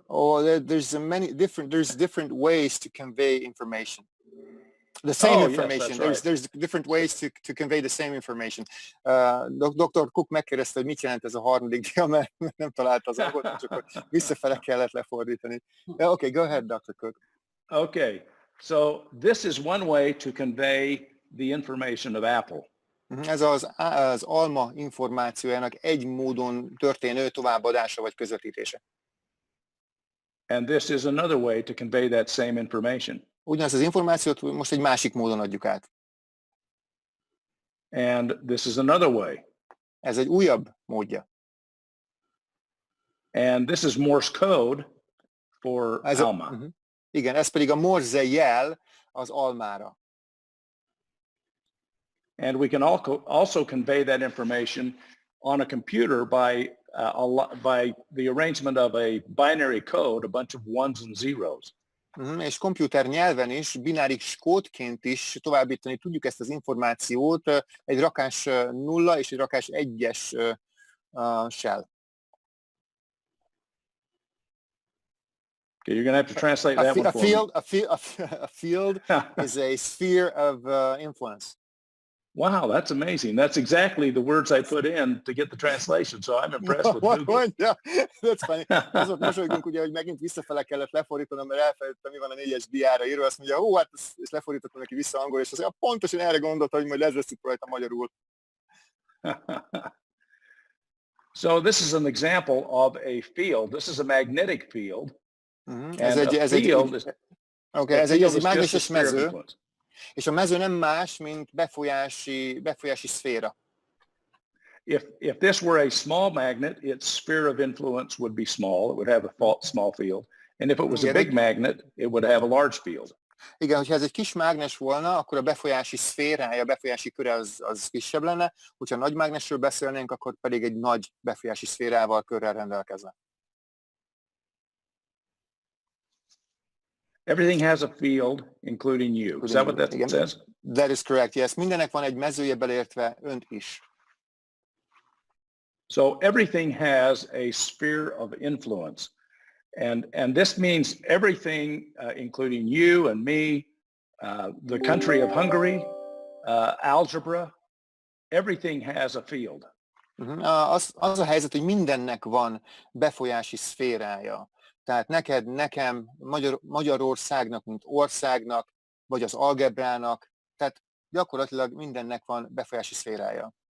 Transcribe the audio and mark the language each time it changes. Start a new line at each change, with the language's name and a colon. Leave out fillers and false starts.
English: Oh, there's different ways to convey information. The same information. Yes, that's right. There's different ways to convey the same information. Dr.
Hungarian: Cook megkérdezte, hogy mit jelent ez a harmadik dia, mert nem találta az angolt, csak visszafele kellett lefordítani.
English: Okay, go ahead, Dr. Cook. Okay, so this is one way to convey the information of Apple.
Hungarian: Ez az alma információjának egy módon történő továbbadása vagy közvetítése.
English: And this is another way to convey that same information.
Hungarian: Ugyanazt az információt most egy másik módon adjuk át.
English: And this is another way.
Hungarian: Ez egy újabb módja.
English: And this is Morse code for Alma.
Hungarian: Igen, ez pedig a Morse jel az almára.
English: And we can also convey that information on a computer by the arrangement of a binary code, a bunch of ones and zeros.
Hungarian: És komputer nyelven is, bináris kódként is továbbítani tudjuk ezt az információt egy rakás 0 és egy rakás 1-es shell.
English: Okay, you're going to have to translate that one for me. A field is a sphere of influence. Wow, that's amazing. That's exactly the words I put in to get the translation, so I'm impressed with Google. Yeah, that's funny.
Hungarian: Azok mosolygunk ugye, hogy megint visszafele kellett lefordítanom, mert elfelejtettem, mi van a 4-es diára írva, azt mondja, hát ezt lefordítottam neki vissza angol, és azt mondja, pontosan erre gondolta, hogy majd lezveszünk rajta magyarul.
English: So this is an example of a field. This is a magnetic field.
Hungarian: Ez egy mágneses mező. És a mező nem más, mint befolyási szféra.
English: If this were a small magnet, its sphere of influence would be small. It would have a small field. And if it was a big magnet, it would have a large field.
Hungarian: Igen, hogyha ez egy kis mágnes volna, akkor a befolyási szférája, a befolyási köre az kisebb lenne. Hogyha nagy mágnesről beszélnénk, akkor pedig egy nagy befolyási szférával, körrel rendelkezne.
English: Everything has a field, including you. Is that what that says? That is correct, yes.
Hungarian: Mindennek van egy mezője, beleértve önt is.
English: So everything has a sphere of influence. And this means everything, including you and me, the country of Hungary, algebra, everything has a field.
Hungarian: Az a helyzet, hogy mindennek van befolyási szférája. Tehát neked, nekem, Magyarországnak, mint országnak, vagy az algebrának, tehát gyakorlatilag mindennek van befolyási szférája.